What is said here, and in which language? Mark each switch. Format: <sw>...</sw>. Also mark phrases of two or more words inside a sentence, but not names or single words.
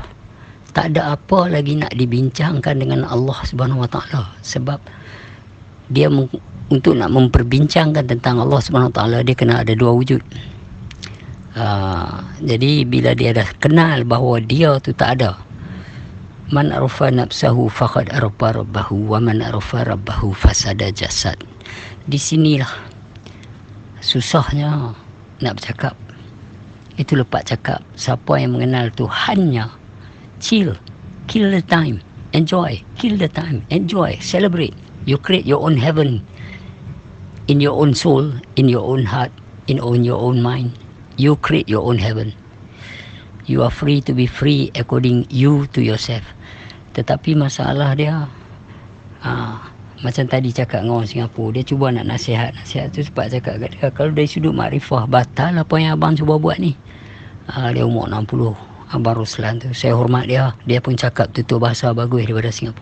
<ms>Tak ada apa lagi nak dibincangkan dengan</ms> <ar>الله سبحانه وتعالى,</ar> <ms>sebab dia untuk nak memperbincangkan tentang</ms> <ar>الله سبحانه وتعالى</ar> <ms>dia kena ada dua wujud. Jadi bila dia dah kenal bahawa dia tu tak ada,</ms> <ar>من عرف نفسه فقد عرف ربه ومن عرف ربه فسد جسد.</ar> <ms>Di sinilah susahnya nak bercakap. Itu lepas cakap, siapa yang mengenal Tuhannya,</ms> <en>chill, kill the time, enjoy, kill the time, enjoy, celebrate. You create your own heaven in your own soul, in your own heart, in your own mind. You create your own heaven. You are free to be free according you to yourself.</en> <ms>Tetapi masalah dia, macam tadi cakap dengan orang Singapura, dia cuba nak nasihat tu sebab cakap kat dia, kalau dari sudut makrifah batal apa yang abang cuba buat ni. Dia umur 60, Abang Ruslan tu, saya hormat dia. Dia pun cakap tutur bahasa bagus daripada Singapura.</ms>